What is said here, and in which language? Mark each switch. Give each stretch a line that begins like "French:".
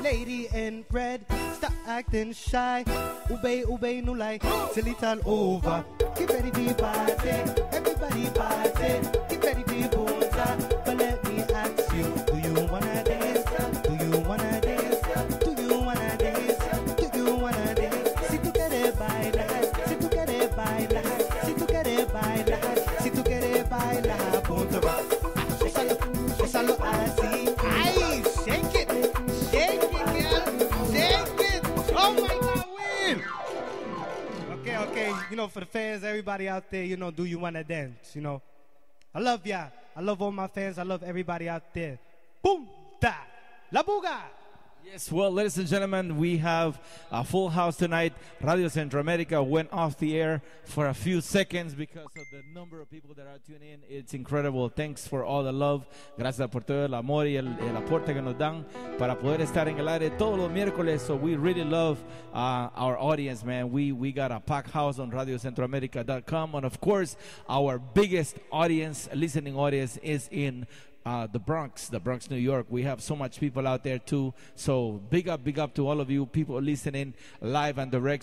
English: Lady in red, stop acting shy. Ube, ube, no lie. Till it's all over. Get ready to party. Everybody party. Get ready to booza. But let me ask you, do you wanna dance? Do you wanna dance? Do you wanna dance? Do you wanna dance?
Spanish: Si tú quieres bailar, si tú quieres bailar, si tú quieres bailar, si tú quieres bailar, punto rock. Gózalo así.
English: Ay, shake it, girl, shake it. Oh my God, win. Okay, you know, for the fans, everybody out there, you know, do you wanna dance? You know, I love y'all. I love all my fans. I love everybody out there. Boom, da, Labuga. Yes, well, ladies and gentlemen, we have a full house tonight. Radio Centroamérica went off the air for a few seconds because of the number of people that are tuning in. It's incredible. Thanks for all the love.
Spanish: Gracias por todo el amor y el aporte que nos dan para poder estar en el aire todos los miércoles.
English: So we really love our audience, man. We got a packed house on radiocentroamerica.com. And of course, our biggest audience, listening audience, is in the Bronx, New York. We have so much people out there too. So big up to all of you people listening live and direct.